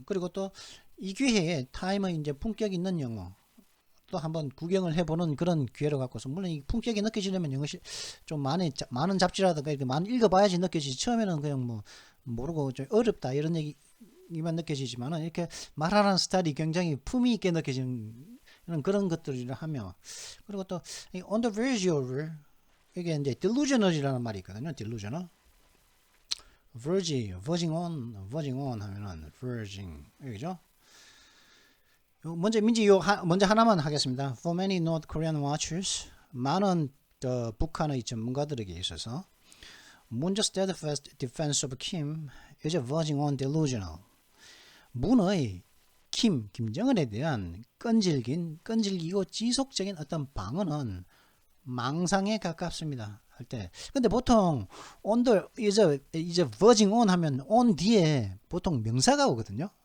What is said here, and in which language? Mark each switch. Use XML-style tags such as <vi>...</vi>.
<ko>그리고 또 이 기회에 타임의 이제 품격 있는 영어 또 한번 구경을 해보는 그런 기회를 갖고서 물론 이 품격이 느껴지려면 영어 좀 많은 잡지라든가 이렇게 많이 읽어봐야지 느껴지지. 처음에는 그냥 뭐 모르고 좀 어렵다 이런 얘기만 느껴지지만은 이렇게 말하는 스타일이 굉장히 품위 있게 느껴지는 그런 것들을 하며 그리고 또</ko> <en>on the verge of</en> <ko>이게 이제 delusional이라는 말이 있거든요.</ko> <en>delusional verging on</en> <ko>하면은</ko> <en>verging</en> <ko>여기죠. 먼저 먼저 하나만 하겠습니다.</ko> <en>For many North Korean watchers,</en> <ko>많은 북한의 전문가들에게 있어서</ko> <en>문's steadfast defense of Kim is verging on delusional.</en> <ko>문의 김정은에 대한 끈질기고 지속적인 어떤 방어는 망상에 가깝습니다. 할 때. 근데 보통 이제</ko> <en>verging on</en> <ko>하면 on 뒤에 보통 명사가 오거든요.</ko>